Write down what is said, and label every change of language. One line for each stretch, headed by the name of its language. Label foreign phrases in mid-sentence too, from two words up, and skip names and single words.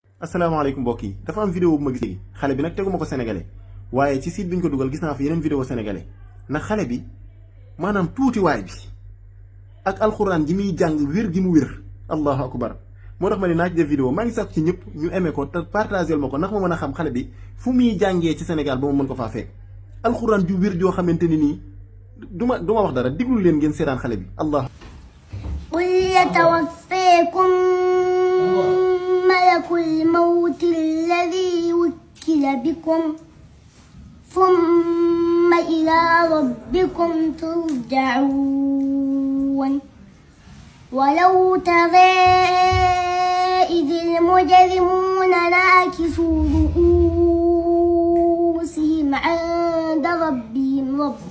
Wolof: asalaamaaleykum mbokk yi dafa am vidéo bu ma gis léegi xale bi nag teguma ko sénégalais waaye ci site bi ñu ko dugal gis naa fi yeneen
French: vidéo sénégalais
Wolof: ndax xale bi maanaam tuutiwaay bi ak alxuraan ji muy jàng wér gi mu wér allahu akbar moo tax ma ne naa ci def vidéo maa ngi sax ci ñëpp ñu aimé ko te partagé ma ko ndax ma mën a xam xale bi fu muy jàngee ci Sénégal ba ma mën ko faa fekk alxuraan ju wér joo xamante ni nii du ma wax dara diglu leen ngeen seetaan xale bi allah
Arabic: قل يتوفاكم ملك الموت الذي وكل بكم ثم إلى ربكم turja'un ولو ترى إذ المجرمون ناكسوا رؤوسهم عند ربهم